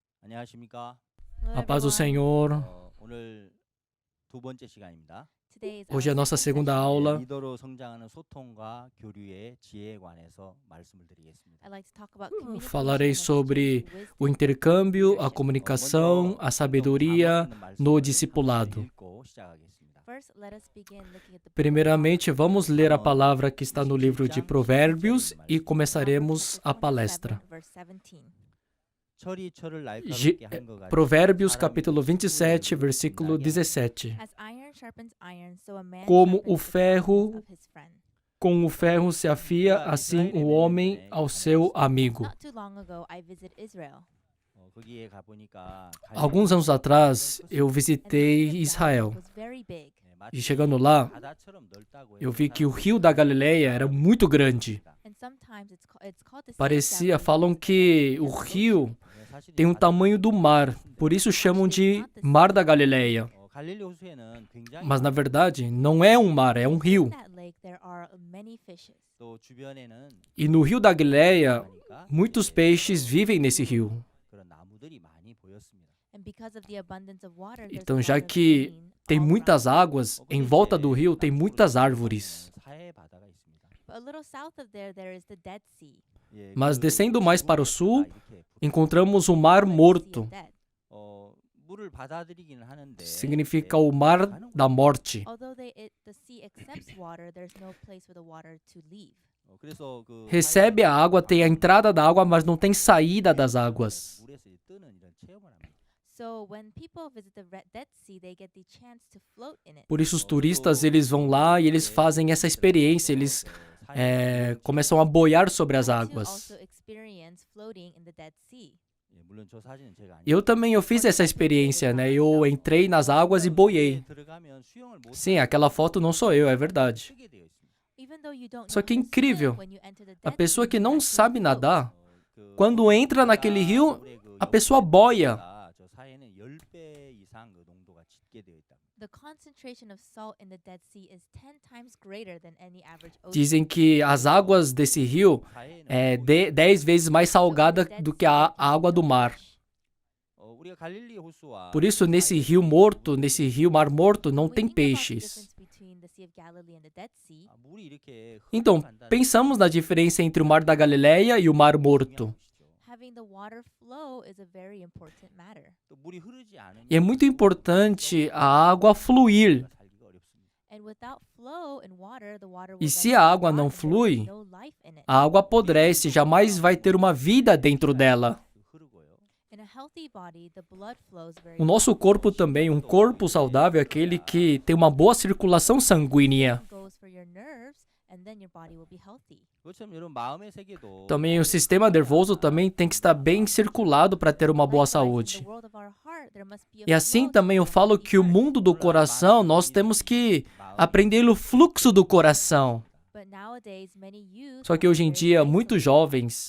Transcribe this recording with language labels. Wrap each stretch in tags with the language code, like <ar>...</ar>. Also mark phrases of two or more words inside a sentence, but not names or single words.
<ko>안녕하십니까?</ko> <en>Hello,</en> <pt>A paz do</pt> <en>everyone.</en> <pt>Senhor.</pt> <ko>오늘 두 번째 시간입니다.</ko> <en>Today is</en> <pt>Hoje é a</pt> <en>our</en> <pt>nossa</pt> <en>second</en> <pt>segunda</pt> <en>session.</en> <pt>aula.</pt> <ko>리더로 성장하는 소통과 교류의 지혜에 관해서 말씀을 드리겠습니다.</ko> <en>I'd like to talk about communication</en> <pt>Falarei</pt> <en>and</en> <pt>sobre</pt> <en>exchange wisdom.</en> <pt>o intercâmbio, a</pt> <en>leadership.</en> <pt>comunicação, a sabedoria no discipulado.</pt> <ko>읽고 시작하겠습니다.</ko> <en>First, let us begin looking at the book of</en> <pt>Primeiramente, vamos ler a palavra que está no livro de</pt> <ko>17장</ko> <pt>Provérbios e</pt> <ko>17절의</ko> <pt>começaremos a palestra.</pt> <en>verse 17.</en> <ko>철이 철을 Ge- 날카롭게 한 것 같이</ko> <pt>Provérbios,</pt> <ko>사람이</ko> <pt>capítulo</pt> <ko>서로를</ko> <pt>27, versículo</pt> <ko>분하게</ko> <pt>17.</pt> <en>As iron sharpens iron, so a man</en> <pt>Como</pt> <en>sharpens</en> <pt>o</pt> <en>the</en> <pt>ferro</pt> <en>talents of his friend.</en> <pt>Com o ferro se afia, assim o homem ao seu amigo.</pt> <en>Not too long ago, I visited Israel.</en> <ko>거기에 가보니까</ko> <pt>Alguns anos atrás, eu</pt> <en>And</en> <pt>visitei</pt> <en>the</en> <pt>Israel.</pt> <en>valley was very big.</en> <pt>E chegando lá,</pt> <ko>바다처럼 넓다고</ko> <pt>eu</pt> <ko>해서</ko> <pt>vi que o rio da Galileia era muito grande.</pt> <en>And sometimes it's called the sea of</en> <pt>Parecia,</pt> <en>Galilee</en> <pt>falam que o rio tem o tamanho do mar, por isso chamam de Mar da Galileia.</pt> <ko>갈릴리 호수에는 굉장히</ko> <pt>Mas na verdade, não é um mar, é um rio.</pt> <en>In that lake, there are many fishes.</en> <ko>또 주변에는</ko> <pt>E no rio da Galileia,</pt> <ko>많으니까</ko> <pt>muitos peixes vivem nesse rio.</pt> <ko>그런 나무들이 많이 보였습니다.</ko> <en>And because of the abundance of water, there's</en> <pt>Então,</pt> <en>a</en> <pt>já</pt> <en>lot of</en> <pt>que</pt> <en>green</en> <pt>tem</pt> <en>all</en> <pt>muitas</pt> <en>around.</en> <pt>águas, em volta do rio tem muitas árvores.</pt> <ko>사해 바다가 있습니다.</ko> <en>But a little south of there is the Dead Sea.</en> <ko>예,</ko> <pt>Mas</pt> <ko>그</ko> <pt>descendo mais para o sul,</pt> <ko>이렇게</ko> <pt>encontramos o Mar</pt> <en>Sea</en> <pt>Morto.</pt> <en>of Dead.</en> <ko>물을 받아들이기는 하는데</ko> <pt>Significa o Mar da Morte.</pt> <en>Although the sea accepts water, there's no place for the water to leave.</en> <ko>그래서 그</ko> <pt>Recebe a água, tem a entrada da água, mas não tem saída das águas.</pt> <ko>물에서 이제 뜨는 이런 체험을 합니다.</ko> <en>So when people visit the Dead Sea, they get the chance to float in it.</en> <pt>Por isso os turistas eles vão lá e eles fazem essa experiência. Eles começam a boiar sobre as</pt> <en>To</en> <pt>águas.</pt> <en>also experience floating in the Dead Sea.</en> <ko>예, 물론 저 사진은 제가 아니에요.</ko> <pt>Eu também eu fiz essa experiência, né? Eu entrei nas águas e boiei.</pt> <ko>들어가면 수영을 못</ko> <pt>Sim, aquela foto não sou eu, é verdade.</pt> <ko>쓰게 되어 있습니다.</ko> <en>Even though you don't</en> <pt>Só</pt> <en>know</en> <pt>que</pt> <en>how to</en> <pt>incrível,</pt> <en>swim when you enter the</en> <pt>A</pt> <en>Dead</en> <pt>pessoa</pt> <en>Sea,</en> <pt>que</pt> <en>you</en> <pt>não</pt> <en>actually</en> <pt>sabe</pt> <en>float.</en> <pt>nadar,</pt> <ko>그</ko> <pt>quando entra naquele rio, a pessoa boia.</pt> <ko>저 사이에는 10배 이상 그 농도가 짙게 되어 있다.</ko> <en>The concentration of salt in the Dead Sea is 10 times greater than any average ocean.</en> <pt>Dizem que as águas desse rio</pt> <ko>사이에는</ko> <pt>é 10 vezes mais salgada do que a água do mar.</pt> <ko>우리가 갈릴리 호수와</ko> <pt>Por isso, nesse rio morto, nesse rio Mar Morto, não</pt> <en>When</en> <pt>tem</pt> <en>we think about the</en> <pt>peixes.</pt> <en>difference between the Sea of Galilee and the Dead Sea,</en> <ko>물이 이렇게</ko> <pt>Então,</pt> <ko>흘러간다는</ko> <pt>pensamos na diferença entre o Mar da Galileia e o Mar Morto.</pt> <ko>것이죠.</ko> <en>having the water flow is a very important matter.</en> <ko>또 물이 흐르지 않으면</ko> <pt>E é muito importante a água fluir.</pt> <ko>살기가 어렵습니다.</ko> <en>And without flow in water, the water</en> <pt>E</pt> <en>will</en> <pt>se</pt> <en>then</en> <pt>a água</pt> <en>rot</en> <pt>não</pt> <en>and there will be</en> <pt>flui,</pt> <en>no life in it.</en> <pt>A água apodrece, jamais vai ter uma vida dentro dela.</pt> <ko>흐르고요.</ko> <en>In a healthy body, the blood flows very</en> <pt>O nosso corpo também, um corpo saudável, é aquele que tem uma boa circulação sanguínea.</pt> <en>well. Goes for your nerves, and then your body will be healthy.</en> <ko>그렇지만 여러분 마음의 세계도</ko> <pt>Também o sistema nervoso também tem que estar bem circulado para ter uma boa</pt> <en>Likewise, in</en> <pt>saúde.</pt> <en>the world of our heart, there must be a</en> <pt>E assim</pt> <en>flow</en> <pt>também eu</pt> <en>to</en> <pt>falo</pt> <en>our</en> <pt>que o</pt> <en>heart.</en> <pt>mundo do coração, nós temos que aprender o fluxo do coração.</pt> <en>But nowadays, many youth</en> <pt>Só que</pt> <en>are</en> <pt>hoje em</pt> <en>very</en> <pt>dia,</pt> <en>isolated.</en> <pt>muitos jovens,</pt>